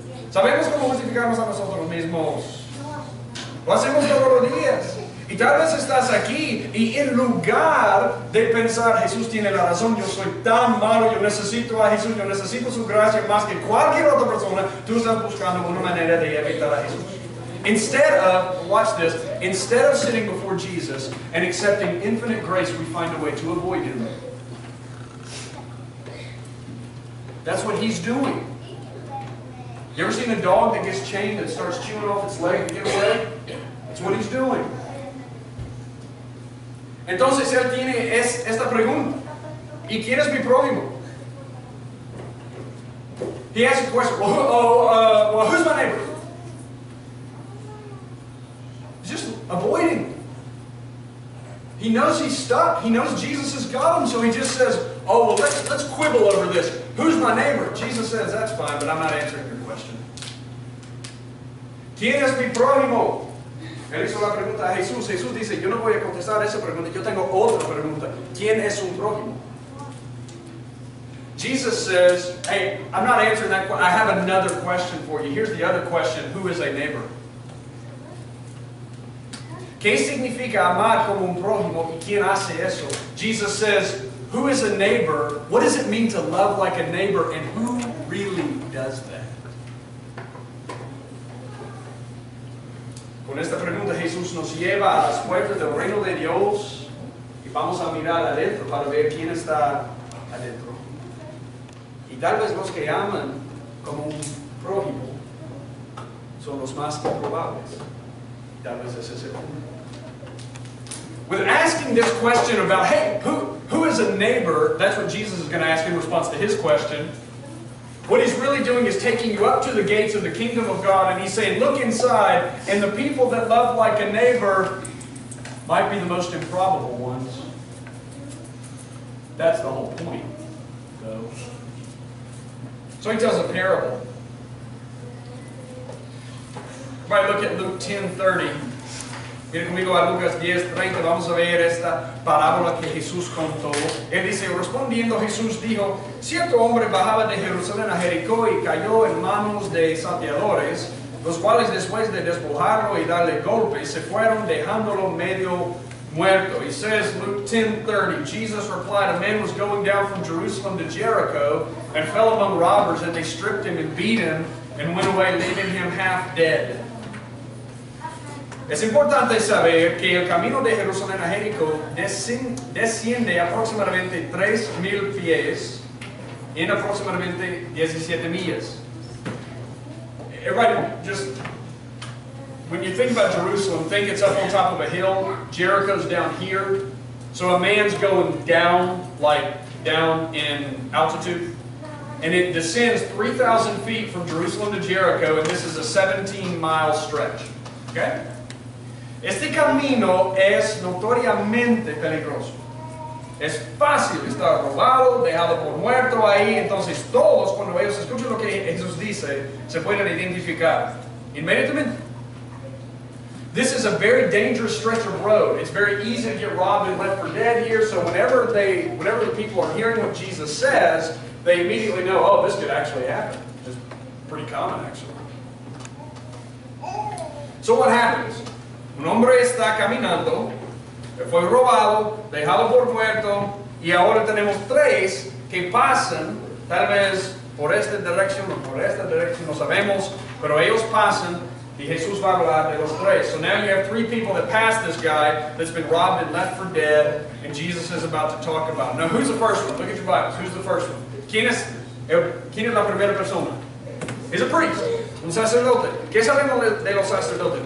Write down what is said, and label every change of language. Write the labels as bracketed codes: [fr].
[es] Sabemos cómo justificarnos a nosotros mismos. Lo hacemos todos los días. Y tal vez estás aquí y en lugar de pensar, Jesús tiene la razón, yo soy tan malo, yo necesito a Jesús, yo necesito su gracia más que cualquier otra persona, tú estás buscando una manera de evitar a Jesús. [en] Instead of, watch this, instead of sitting before Jesus and accepting infinite grace, we find a way to avoid Him. That's what He's doing. You ever seen a dog that gets chained and starts chewing off its leg to get away? That's what He's doing. [es] Entonces Él tiene esta pregunta. ¿Y quién es mi prójimo? [en] He asks a question. Well, who's my neighbor? Just avoiding. He knows he's stuck. He knows Jesus has got him, so he just says, oh, well, let's quibble over this. Who's my neighbor? Jesus says, that's fine, but I'm not answering your question. [es] ¿Quién es mi prójimo? Él hizo la pregunta a Jesús. Jesús dice, yo no voy a contestar esa pregunta. Yo tengo otra pregunta. ¿Quién es un prójimo? [en] Jesus says, hey, I'm not answering that question. I have another question for you. Here's the other question. Who is a neighbor? [es] ¿Qué significa amar como un prójimo y quién hace eso? [en] Jesus says, who is a neighbor? What does it mean to love like a neighbor? And who really does that? [es] Con esta pregunta Jesús nos lleva a las puertas del reino de Dios y vamos a mirar adentro para ver quién está adentro. Y tal vez los que aman como un prójimo son los más improbables. Tal vez ese es el punto. [en] With asking this question about, hey, who is a neighbor? That's what Jesus is going to ask in response to his question. What he's really doing is taking you up to the gates of the kingdom of God, and he's saying, look inside, and the people that love like a neighbor might be the most improbable ones. That's the whole point, though. So he tells a parable. Right, look at Luke 10:30. [es] Miren conmigo a Lucas 10:30, vamos a ver esta parábola que Jesús contó. Él dice, respondiendo Jesús dijo, cierto hombre bajaba de Jerusalén a Jericó y cayó en manos de salteadores, los cuales después de despojarlo y darle golpes, se fueron dejándolo medio muerto. [en] He says, Luke 10:30, Jesus replied, a man was going down from Jerusalem to Jericho and fell among robbers, and they stripped him and beat him and went away, leaving him half dead. [es] Es importante saber que el camino de Jerusalén a Jericó desciende aproximadamente 3,000 pies en aproximadamente 17 millas. [en] Everybody, just when you think about Jerusalem, think it's up on top of a hill. Jericho's down here. So a man's going down, like down in altitude. And it descends 3,000 feet from Jerusalem to Jericho, and this is a 17-mile stretch. [es] Okay? Este camino es notoriamente peligroso. Es fácil estar robado, dejado por muerto ahí. Entonces todos, cuando ellos escuchan lo que Jesús dice, se pueden identificar inmediatamente. [en] This is a very dangerous stretch of road. It's very easy to get robbed and left for dead here. So whenever the people are hearing what Jesus says, they immediately know, oh, this could actually happen. It's pretty common, actually. So what happens? [es] Un hombre está caminando, fue robado, dejado por muerto, y ahora tenemos tres que pasan, tal vez por esta dirección o por esta dirección, no sabemos, pero ellos pasan, y Jesús va a hablar de los tres. [en] So now you have three people that pass this guy that's been robbed and left for dead, and Jesus is about to talk about him. Now who's the first one? Look at your Bibles. Who's the first one? [es] ¿Quién es la primera persona? [en] He's a priest, [es] un sacerdote. ¿Qué sabemos de los sacerdotes?